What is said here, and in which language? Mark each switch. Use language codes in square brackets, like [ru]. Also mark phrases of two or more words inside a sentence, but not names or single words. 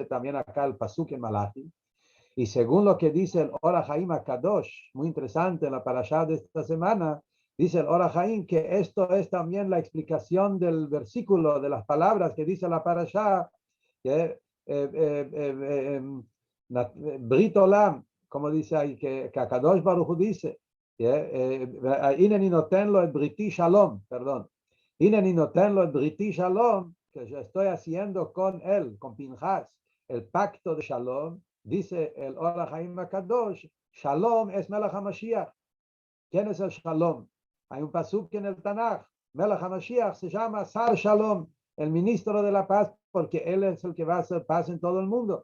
[es] también acá el Pasuk en Malachi, y según lo que dice el Or HaChaim HaKadosh, muy interesante en la parashá de esta semana, dice el Or HaChaim que esto es también la explicación del versículo, de las palabras que dice la parashá, que [he] ברית עולם, [es] como dice ahí, que HaKadosh Baruch Hu dice, [he] הנני נותן לו את בריתי שלום, [es] perdón. [he] הנני נותן לו את בריתי שלום, [es] que yo estoy haciendo con él, con Pinchas, el pacto de Shalom, dice el Or HaChaim Akadosh, Shalom es [he] מלך המשיח. [es] ¿Quién es el Shalom? Hay un pasuk en el Tanaj, [he] מלך המשיח [es] se llama [he] שר שלום, [es] el ministro de la paz, porque él es el que va a hacer paz en todo el mundo.